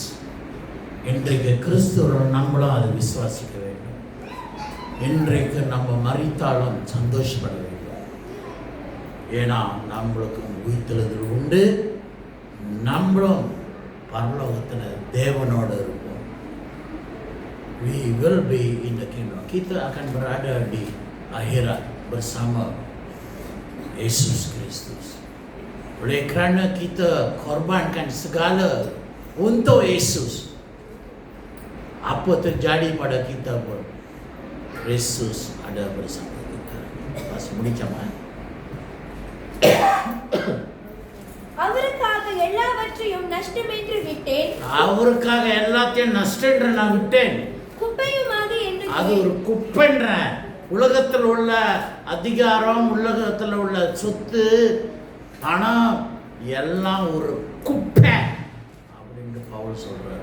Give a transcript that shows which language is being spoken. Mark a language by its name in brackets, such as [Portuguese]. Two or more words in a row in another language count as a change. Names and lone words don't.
[Tamil] இன்றைக்கு கிறிஸ்துவோட நம்மளும் அதை விசுவாசிக்க வேண்டும். இன்றைக்கு நம்ம மரித்தாலும் சந்தோஷப்பட வேண்டும். ஏன்னா நம்மளுக்கு உயிர்த்தெழுதல் உண்டு. நம்மளும் பரலோகத்தில் தேவனோடு இருப்போம். [English] We will be in the kingdom. [Malay] Kita akan berada di akhirat bersama Yesus Kristus. Oleh kerana kita korbankan segala untuk Yesus, apa terjadi pada kita pun Yesus ada bersama kita. [Tamil] Pas முடிச்சமா? அவருக்காக எல்லாவற்றையும் நஷ்டமென்று விட்டேன். அவருக்காக எல்லாத்தையும் நஷ்டென்று நான் விட்டேன். குப்பையுமாக என்று அது ஒரு குப்பைன்ற. உலகத்தில் உள்ள அதிகாரம், உலகத்தில் உள்ள சொத்து, பணம் எல்லாம் ஒரு குப்பை அப்படின்னு பவுல் சொல்றார்.